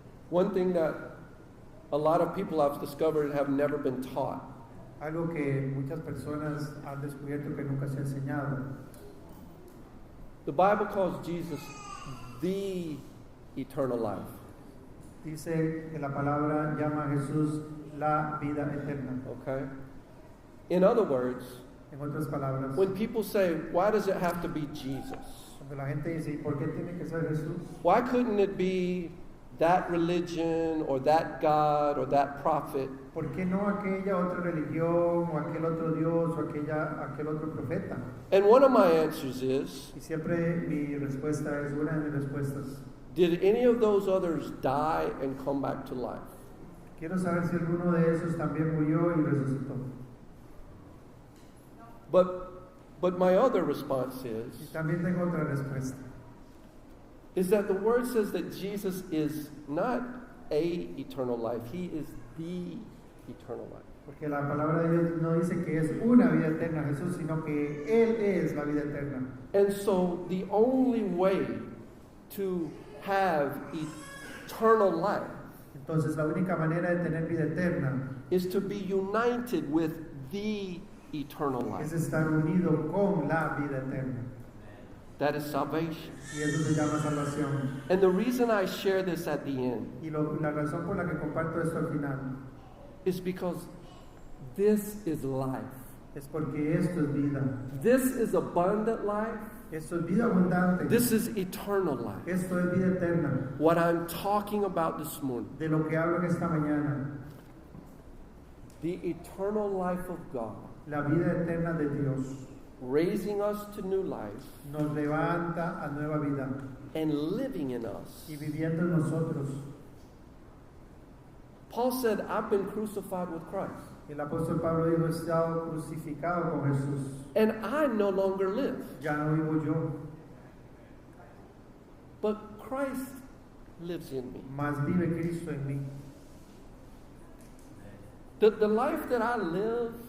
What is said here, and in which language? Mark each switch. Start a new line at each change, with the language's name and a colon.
English: One thing that a lot of people I've discovered have never been taught
Spanish: Algo que muchas personas han descubierto que nunca se ha enseñado.
English: the Bible calls Jesus the eternal life.
Spanish: Dice que la palabra llama a Jesús la vida eterna.
English: Okay? In other words,
Spanish: En otras palabras,
English: when people say, why does it have to be Jesus?
Spanish: cuando la gente dice, ¿y por qué tiene que ser Jesús?
English: Why couldn't it be that religion or that God or that prophet?
Spanish: ¿Por qué no aquella otra religión o aquel otro Dios o aquel otro profeta?
English: And one of my answers is,
Spanish: Y siempre mi respuesta es, una de mis respuestas,
English: did any of those others die and come back to life?
Spanish: quiero saber si alguno de esos también murió y resucitó.
English: But my other response
Spanish: Y
English: is
Spanish: también tengo otra respuesta.
English: that the word says that Jesus is not a eternal life, he is the eternal life.
Spanish: Porque la palabra de Dios no dice que es una vida eterna Jesús, sino que Él es la vida eterna.
English: And so the only way to have eternal life
Spanish: Entonces la única manera de tener vida eterna
English: is to be united with the eternal
Spanish: Es
English: life.
Spanish: estar unido con la vida eterna.
English: That is salvation.
Spanish: Y eso se llama salvación.
English: And the reason I share this at the end
Spanish: Y la razón por la que comparto esto al final
English: is because this is life.
Spanish: es porque esto es vida.
English: This is abundant life.
Spanish: Esto es vida abundante.
English: This is eternal life.
Spanish: Esto es vida eterna.
English: What I'm talking about this morning,
Spanish: De lo que hablo en esta mañana.
English: the eternal life of God,
Spanish: La vida eterna de Dios
English: raising us to new life
Spanish: nos levanta a nueva vida
English: and living in us.
Spanish: y viviendo en nosotros.
English: Paul said, I've been crucified with Christ,
Spanish: El apóstol Pablo dijo, he estado crucificado con Jesús.
English: and I no longer live,
Spanish: Ya no vivo yo,
English: but Christ lives in me.
Spanish: mas vive Cristo en mí.
English: The life that I live